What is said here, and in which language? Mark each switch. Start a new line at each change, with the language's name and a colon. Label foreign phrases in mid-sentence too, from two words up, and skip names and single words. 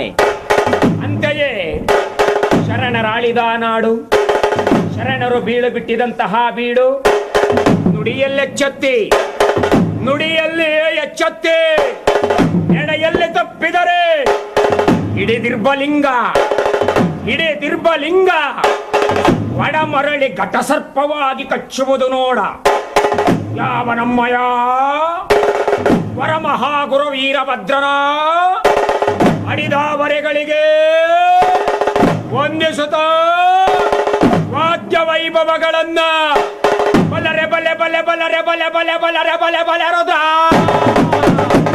Kannada: ಅಂತೆಯೇ ಶರಣರಾಳಿದ ನಾಡು, ಶರಣರು ಬೀಳು ಬಿಟ್ಟಿದಂತಹ ಬೀಡು, ನುಡಿಯಲ್ಲೆಚ್ಚತ್ತಿ, ನುಡಿಯಲ್ಲಿ ಎಚ್ಚತ್ತಿ, ಎಡೆಯಲ್ಲಿ ತಪ್ಪಿದರೆ ಹಿಡಿದಿರ್ಬಲಿಂಗ, ಹಿಡಿದಿರ್ಬಲಿಂಗ ಒಡಮರಳಿ ಘಟಸರ್ಪವಾಗಿ ಕಚ್ಚುವುದು ನೋಡ. ಯಾವ ನಮ್ಮಯ ವರಮಹಾಗುರು ವೀರಭದ್ರನ ಅಡಿದಾವರೆಗಳಿಗೆ ವಂದಿಸುತ್ತ ವಾದ್ಯ ವೈಭವಗಳನ್ನ ಬಲರೆ ಬಲೆ ಬಲೆ ಬಲರೆ ಬಲೆ ಬಲೆ ಬಲರೆ ಬಲೆ ಬಲೆ ರುದ್ರ